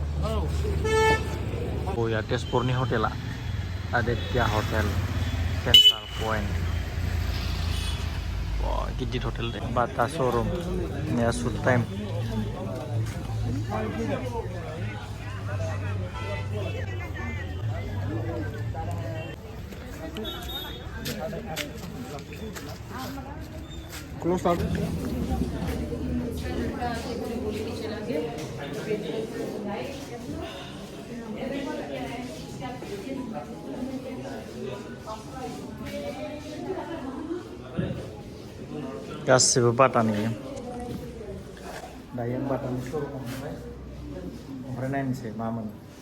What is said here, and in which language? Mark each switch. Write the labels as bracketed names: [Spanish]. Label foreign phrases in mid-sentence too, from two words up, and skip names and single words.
[Bodo] बया तेजपुरनि हटेला आदित्य हटेल सेन्ट्राल पइन्ट गिदिर हटेल दे बाटा शोरूम नै [English] shoot time Close up. [Bodo] गासिबो बाटानि दायो बाटानि शोरूम ओमफ्राय नायनोसै मा मोनो